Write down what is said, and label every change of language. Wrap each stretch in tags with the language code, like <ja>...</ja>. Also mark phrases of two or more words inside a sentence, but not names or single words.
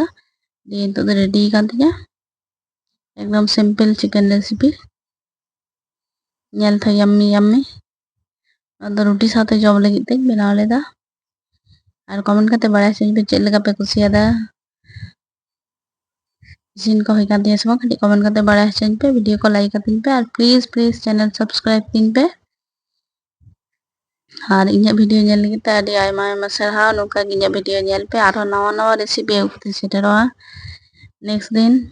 <sat>দিয়ে নিতোগ ᱫᱚ রেডি কান তিᱧᱟ একদম</sat> <en>simple chicken recipe.</en> <sat>ᱧᱮᱞ ᱛᱮ</sat> <en>yummy yummy.</en> <sat>ᱟᱫᱚ ᱨᱩᱴᱤ ᱥᱟᱶᱛᱮ ᱡᱚᱢ ᱞᱟᱹᱜᱤᱫ ᱛᱮᱧ ᱵᱮᱱᱟᱣ ᱞᱮᱫᱟ। আর কমেন্ট ᱠᱟᱛᱮ ᱵᱟᱲᱟᱭ ᱦᱚᱪᱚᱧ ᱯᱮ ᱪᱮᱫ ᱞᱮᱠᱟ ᱯᱮ ᱠᱩᱥᱤᱭᱟᱫᱟ। ইসিন ᱠᱚ ᱦᱩᱭ ᱠᱟᱱ ᱛᱤᱧᱟ ᱥᱮ ᱵᱟᱝ ᱠᱟᱹᱴᱤᱡ ᱠᱚᱢᱮন্ᱴ ᱠᱟᱛᱮ ᱵᱟᱲᱟᱭ ᱦᱚᱪᱚᱧ ᱯᱮ, ᱵᱷᱤᱰᱤᱭᱳ ᱠᱚ ᱞᱟᱭᱤᱠ ᱠᱟᱹᱛᱤᱧ ᱯᱮ, ᱟᱨ</sat> <en>please channel subscribe</en> <sat>ᱛᱤᱧ ᱯᱮ। আর ᱤᱧᱟᱹᱜ ᱵᱷᱤᱰᱤᱭᱳ ᱧᱮᱞ ᱞᱟᱹᱜᱤᱫ ᱛᱮ ᱟᱹᱰᱤ ᱟᱭᱢᱟ ᱟᱭᱢᱟ ᱥᱟᱨᱦᱟᱣ। ᱱᱚᱝᱠᱟ ᱜᱮ ᱤᱧᱟᱹᱜ ᱵᱷᱤᱰᱤᱭᱳ ᱧᱮᱞ ᱯᱮ, ᱟᱨᱦᱚᱸ ᱱᱟᱣᱟ ᱱᱟᱣᱟ ᱨᱮᱥᱤᱯᱤ ᱟᱹᱜᱩ ᱠᱟᱛᱮ ᱥᱮᱴᱮᱨᱚᱜᱼᱟ नेक्स्ट दिन।</sat>